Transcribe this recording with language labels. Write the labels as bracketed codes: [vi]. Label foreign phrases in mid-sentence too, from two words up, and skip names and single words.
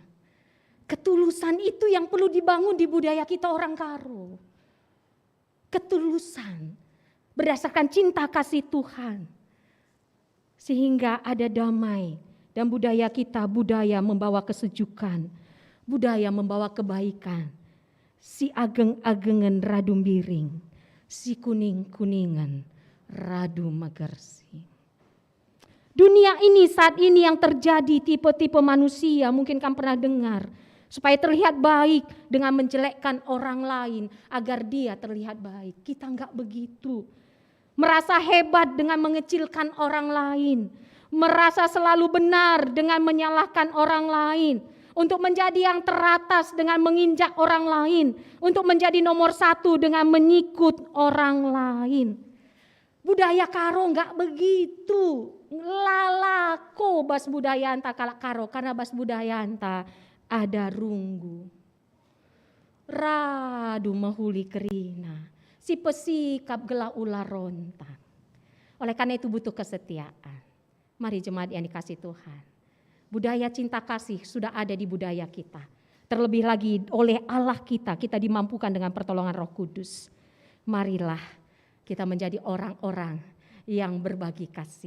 [id] Ketulusan itu yang perlu dibangun di budaya kita orang Karo. Ketulusan berdasarkan cinta kasih Tuhan. Sehingga ada damai dan budaya kita, budaya membawa kesejukan, budaya membawa kebaikan. [btx] Si ageng-agengen radu miring, si kuning-kuningan radu megersi. [id] Dunia ini saat ini yang terjadi tipe-tipe manusia, mungkin kamu pernah dengar, supaya terlihat baik dengan menjelekkan orang lain agar dia terlihat baik. Kita enggak begitu. Merasa hebat dengan mengecilkan orang lain. Merasa selalu benar dengan menyalahkan orang lain. Untuk menjadi yang teratas dengan menginjak orang lain. Untuk menjadi nomor satu dengan menyikut orang lain. Budaya Karo enggak begitu. [btx] Lalako bas budaya anta kalak Karo. [id] Karena [btx] bas budaya anta ada runggu. Radu mahuli kerina. Si pesikap gela ular rontan. [id] Oleh karena itu butuh kesetiaan. Mari jemaat yang dikasih Tuhan. Budaya cinta kasih sudah ada di budaya kita. Terlebih lagi oleh Allah kita dimampukan dengan pertolongan Roh Kudus. Marilah kita menjadi orang-orang yang berbagi kasih.